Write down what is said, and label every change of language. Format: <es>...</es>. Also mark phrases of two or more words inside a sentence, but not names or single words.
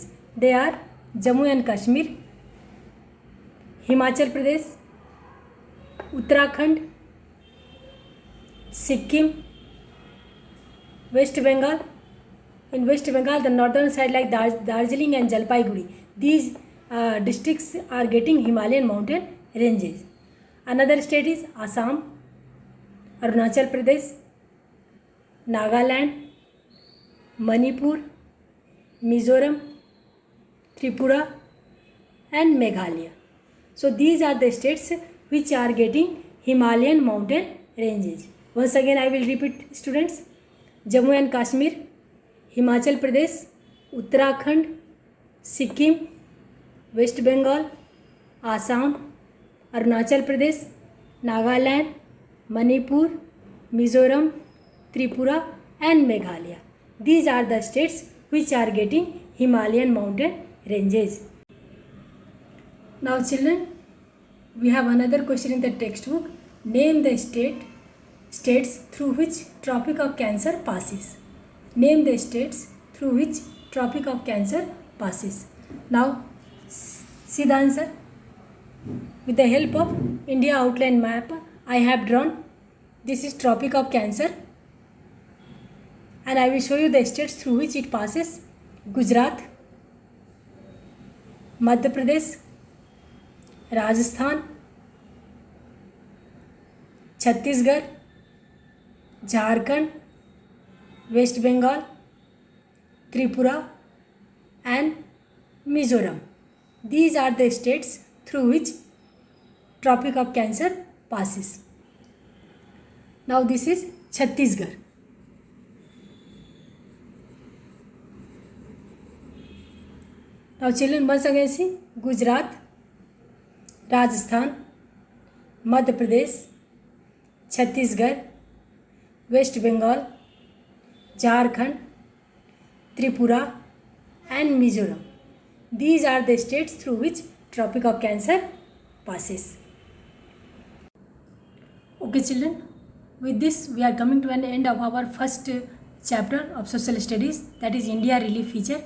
<en>They are Jammu and Kashmir, Himachal Pradesh, Uttarakhand, Sikkim, West Bengal. In West Bengal, the northern side like Darjeeling and Jalpaiguri, these districts are getting Himalayan mountain ranges. Another state is Assam, Arunachal Pradesh, Nagaland, Manipur, Mizoram, Tripura and Meghalaya. So these are the states which are getting Himalayan mountain ranges. Once again I will repeat, students. Jammu and Kashmir, Himachal Pradesh, Uttarakhand, Sikkim, West Bengal, Assam, Arunachal Pradesh, Nagaland, Manipur, Mizoram, Tripura and Meghalaya. These are the states which are getting Himalayan mountain ranges. Now children, we have another question in the textbook. Name the states through which Tropic of Cancer passes. Name the states through which Tropic of Cancer passes. Now see the answer. With the help of India outline map, I have drawn. This is Tropic of Cancer and I will show you the states through which it passes. Gujarat, Madhya Pradesh, Rajasthan, Chhattisgarh, Jharkhand, West Bengal, Tripura and Mizoram. These are the states through which Tropic of Cancer passes. Now this is Chhattisgarh. Now children, once again see Gujarat, Rajasthan, Madhya Pradesh, Chhattisgarh, West Bengal, Jharkhand, Tripura and Mizoram. These are the states through which Tropic of Cancer passes. Okay children, with this we are coming to an end of our first chapter of social studies, that is India relief feature.</en>